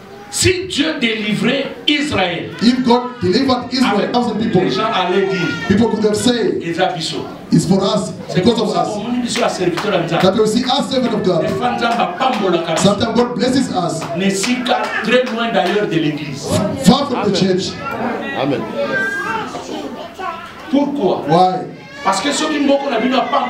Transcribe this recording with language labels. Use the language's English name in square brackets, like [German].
[French] Si Dieu délivrait Israël, [English] if God delivered Israel, 1,000 people, [French] les gens allaient dire, [English] people could have said, it's for us, because of us. That we see us servant of God. Sometimes God blesses us. [French] Très loin d'ailleurs de l'église. [English] Far from the church. Amen. [French] Pourquoi? [English] Why? [French] Parce que ceux qui m'ont connu n'ont pas